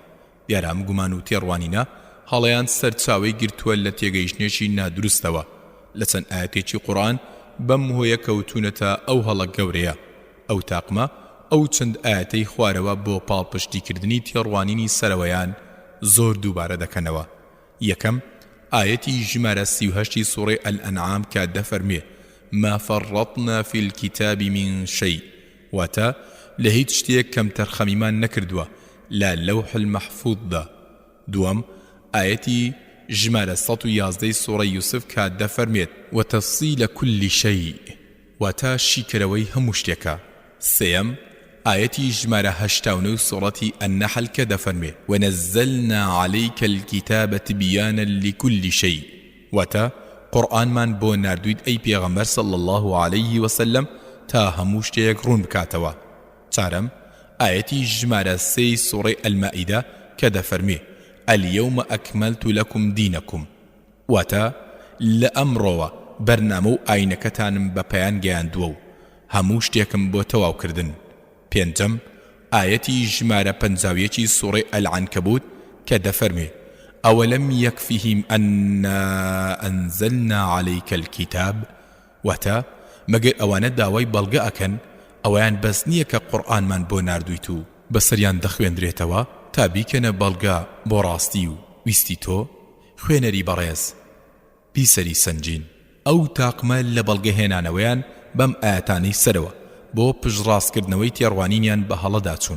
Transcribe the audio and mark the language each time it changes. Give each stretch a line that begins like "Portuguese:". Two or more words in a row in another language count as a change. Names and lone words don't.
Central Kurdish: دیارە ئەم گومان و تێڕوانینە هەڵەیان سەرچاوەی گرتووە لە تێگەیشتنێکی نادروستەوە لە چەند ئاەتێکی قورئان بەم هۆیە کەوتونەتە ئەو هەڵە گەورەیە ئەو تاقمە ئەو چەند ئاەتەی خوارەوە بۆ پاڵپشتیکردنی تێڕوانینی سەرەوەیان زۆر دووبارە دەکەنەوە. یەکەم ئاەتی ژمارە 38 سوڕەی ئەلئەنعام کە دەفەرمێ
Arabic: ما فرطنا في الكتاب من شيء
Central Kurdish: واتە لە هیچ شتێک کەم تەرخەمیمان نەکردووە لە
Arabic: لەوح المەحفوظدا.
Central Kurdish: دووەم ئاەتی ژمارە 111 سوڕەی یوسف کە دەفەرمێت
Arabic: وتەفسیل كل شيء
Central Kurdish: واتە شیکەرەوەی هەموو شتێکە. سێەم ئاەتی ژمارە 89 سوڕەتی النەحل کە دەفەرمێ
Arabic: ونزلنا عليك الكتاب تبيانا لكل شيء
Central Kurdish: واتە قورئانمان بۆ ناردوویت ئەی پێغەمبەر
Arabic: صلی الله عليه وسلم
Central Kurdish: تا هەموو شتێک ڕوون بکاتەوە. چارەم ئاەتی ژمارە 3 سوڕەی ئەلمائیدە کە دەفەرمێ
Arabic: اليوم أكملت لكم دينكم
Central Kurdish: واتە لە ئەمڕۆوە بەرنامە و ئاینەکەتانم بە پەیان گەیاندووە و هەموو شتێکم بۆ تەواوکردن. پێنجەم ئاەتی ژمارە 51 سوڕەی ئەلعنکەبوت کە دەفەرمێ
Arabic: أولم يكفهم أنا أنزلنا عليك الكتاب
Central Kurdish: واتە مەگەر ئەوانە داوای بەڵگە ئەکەن ئەویان بەس نییە کە قورئانمان بۆ ناردوویت و بەسەریان دەخوێندرێتەوە تا بیکەنە بەڵگە بۆ ڕاستی و ویستی تۆ خوێنەری بەڕێز بیسەری سەنجین. ئەو تاقمە لە بەڵگەهێنانەوەیان بەم ئاەتانەی سەرەوە بۆ پشڕاستکردنەوەی تێڕوانینیان بە هەڵەدا چوون.